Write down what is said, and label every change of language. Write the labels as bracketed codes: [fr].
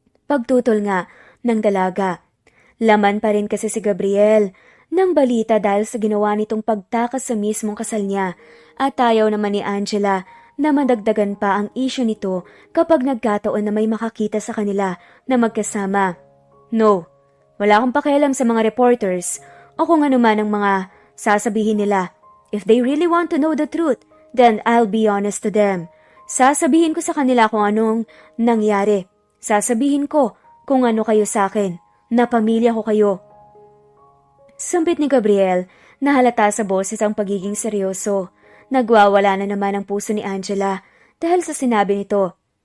[tl] Pagtutol nga ng dalaga. Laman pa rin kasi si Gabriel ng balita dahil sa ginawa nitong pagtakas sa mismong kasal niya at ayaw naman ni Angela na madagdagan pa ang isyu nito kapag nagkataon na may makakita sa kanila na magkasama. No, wala akong pakialam sa mga reporters o kung ano man ang mga sasabihin nila. [en] If they really want to know the truth, then I'll be honest to them. [tl] Sasabihin ko sa kanila kung anong nangyari. Sasabihin ko kung ano kayo sa akin. Na pamilya ko kayo. Sampit ni Gabriel na halata sa boses ang pagiging seryoso. Nagwawala na naman ang puso ni Angela dahil sa sinabi nito.